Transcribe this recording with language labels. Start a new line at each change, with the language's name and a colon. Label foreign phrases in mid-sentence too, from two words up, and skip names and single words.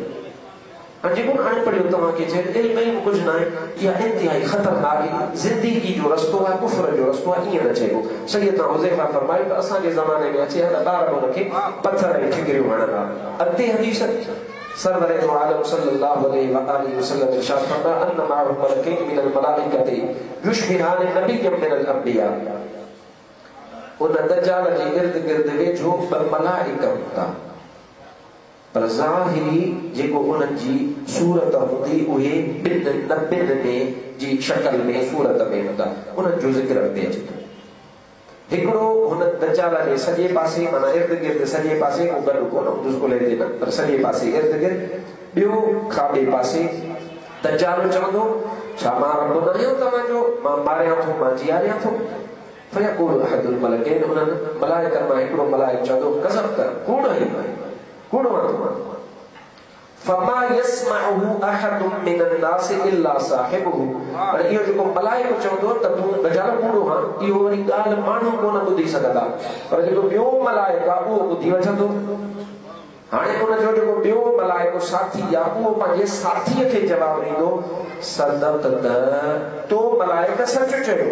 Sindhi: हाणे जेको हाणे पढ़ियो तव्हांखे चए इल्म ई कुझु न आहे। इहा इंतिहाई ख़तरनाक ज़िंदगी जो रस्तो आहे, कुफ्र जो रस्तो आहे। ईअं न चइबो। सैयदना हुज़ैफ़ा फरमायो त असांजे ज़माने में अचे त ॿार हुनखे पथर ऐं ठिकरियूं हणंदा। अॻिते हदीस सरवर दो आलम
Arabic: صلى الله عليه وآله وسلم
Sindhi: इरशाद फरमाया
Arabic: أن معه ملكين من الملائكة يشبهان نبيين من الأنبياء.
Sindhi: उन दज्जाल जे इर्द गिर्द वेझो ॿ मलाइका हूंदा पर ज़ाहिरी जेको उन्हनि जी सूरत हूंदी उहे ॿिनि नबियुनि में जी शक्ल में सूरत में हूंदा। उन्हनि जो ज़िक्र अॻिते अचे थो। हिकिड़ो हुन दज्जाल जे सॼे पासे माना इर्द गिर्द सॼे पासे को गॾु कोन हूंदुसि कोले ते न पर सॼे पासे इर्द गिर्द। ॿियो खाॿे पासे दज्जाल चवंदो छा मां रब न आहियां तव्हांजो? मां मारियां थो, मां जीआरियां थो।
Arabic: فيقول أحد الملكين
Sindhi: उन्हनि मलाइकनि मां हिकिड़ो मलाइक चवंदो
Arabic: कज़ब्ता
Sindhi: कूड़ आहीं कूड़ मां
Arabic: فما يسمعه أحد من الناس إلا صاحبه.
Sindhi: पर इहो जेको मलाइक चवंदो त तूं दज्जाल कूड़ो हां इहो वरी ॻाल्हि माण्हू कोन ॿुधी सघंदा पर जेको ॿियो मलाइक आहे उहो ॿुधी वठंदो। हाणे उनजो जेको ॿियो मलाइको साथी आहे उहो पंहिंजे साथीअ खे जवाबु ॾींदो सदक़त त तो मलाइक सच चयो।